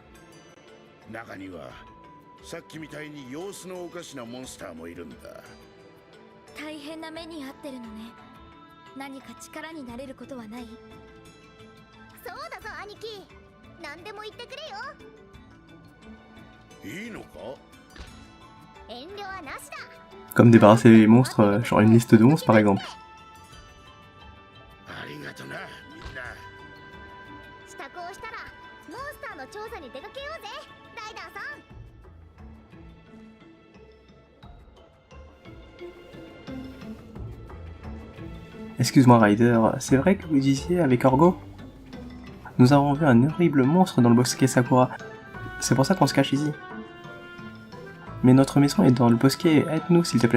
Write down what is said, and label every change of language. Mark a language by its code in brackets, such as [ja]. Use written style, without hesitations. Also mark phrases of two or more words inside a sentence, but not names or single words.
[ja] 中にはさっきみたいに様子のおかしなモンスターもいるんだ。大変な目に遭ってるのね。何か力になれることはない？そうだぞ兄貴、何でも言ってくれよ。いいのか？遠慮はなしだ。 [fr] Comme débarrasser les monstres, genre une liste de 11 par exemple. [ja] ありがとな、みんな。支度をしたらモンスターの調査に出かけようぜ、ライダーさん。 [fr] Excuse-moi Ryder, c'est vrai que vous disiez avec Orgo? Nous avons vu un horrible monstre dans le bosquet Sakura. C'est pour ça qu'on se cache ici. Mais notre maison est dans le bosquet, aide-nous s'il te plaît.